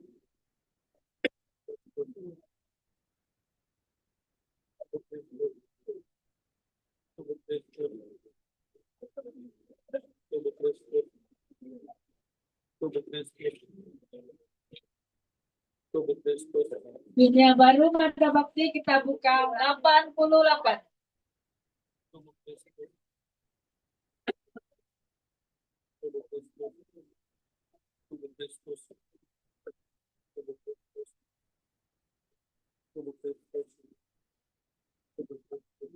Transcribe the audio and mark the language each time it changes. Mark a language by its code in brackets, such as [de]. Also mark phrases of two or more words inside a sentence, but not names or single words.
[id] Tubuh Kristus. Tubuh Kristus. Tubuh Kristus. Tubuh Kristus. Dunia baru mata bakti kita buka 88. Tubuh Kristus. Tubuh Kristus. Tubuh Kristus. Tubuh Kristus. Tubuh Kristus. Tubuh Kristus.